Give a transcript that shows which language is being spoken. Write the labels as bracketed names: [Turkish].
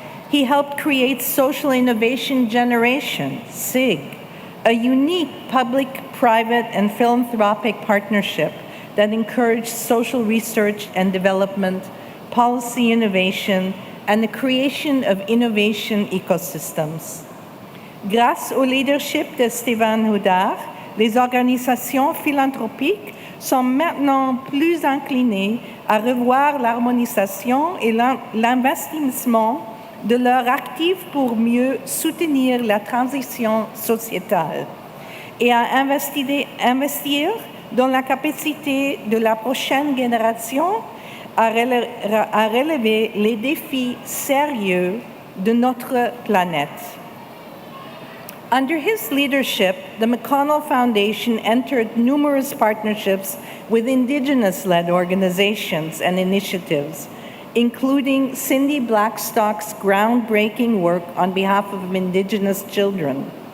[English] He helped create Social Innovation Generation, SIG, a unique public, private, and philanthropic partnership that encouraged social research and development, policy innovation, and the creation of innovation ecosystems. [French] Grâce au leadership de Stephen Huddart, les organisations philanthropiques sont maintenant plus inclinées à revoir l'harmonisation et l'investissement de leurs actifs pour mieux soutenir la transition sociétale et à investir dans la capacité de la prochaine génération à relever les défis sérieux de notre planète. [English] Under his leadership, the McConnell Foundation entered numerous partnerships with Indigenous-led organizations and initiatives, including Cindy Blackstock's groundbreaking work on behalf of Indigenous children,